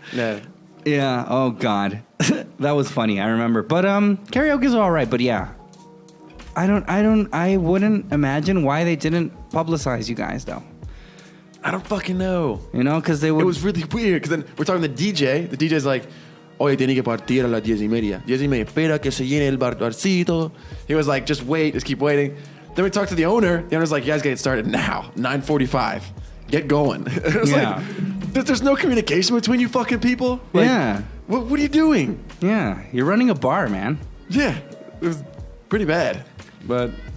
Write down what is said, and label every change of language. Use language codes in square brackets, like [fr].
[en] Yeah. Yeah. Oh God, that was funny. I remember. But karaoke's all right. But yeah, I wouldn't imagine why they didn't publicize you guys though. I don't fucking know. You know, because they would. It was really weird because then we're talking to the DJ. The DJ's like, [es] oye, tiene que partir a las 10:30. 10:30, espera que se llene el barcito. [en] He was like, just wait, just keep waiting. Then we talked to the owner. The owner's like, you guys get started now, 9:45. Get going. It was like, there's no communication between you fucking people. Like, yeah. What are you doing? Yeah, you're running a bar, man. Yeah, it was pretty bad. But